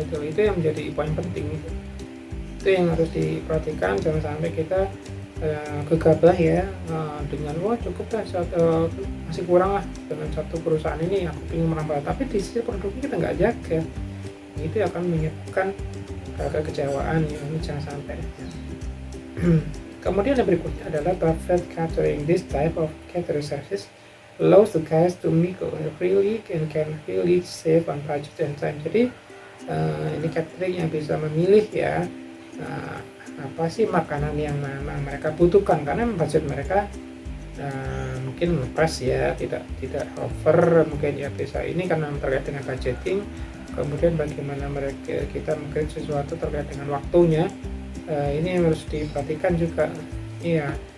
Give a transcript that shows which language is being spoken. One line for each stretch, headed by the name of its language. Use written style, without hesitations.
Indonesian: Itu yang menjadi poin penting. Itu yang harus diperhatikan, jangan sampai kita gegabah ya dengan cukup lah masih kurang lah dengan satu perusahaan ini, aku ingin menambah, tapi di sisi produknya kita nggak jaga, itu akan menyebabkan kekecewaan ya, ini jangan sampai ya. Kemudian yang berikutnya adalah buffet catering.
English: This type of catering service allows the guests to mingle freely and can really save on budget and time.
Indonesian: Jadi ini catering yang bisa memilih ya apa sih makanan yang memang mereka butuhkan, karena budget mereka mungkin ngepres ya, tidak over, mungkin ya bisa ini karena terkait dengan budgeting. Kemudian bagaimana kita mungkin sesuatu terkait dengan waktunya, ini yang harus diperhatikan juga iya.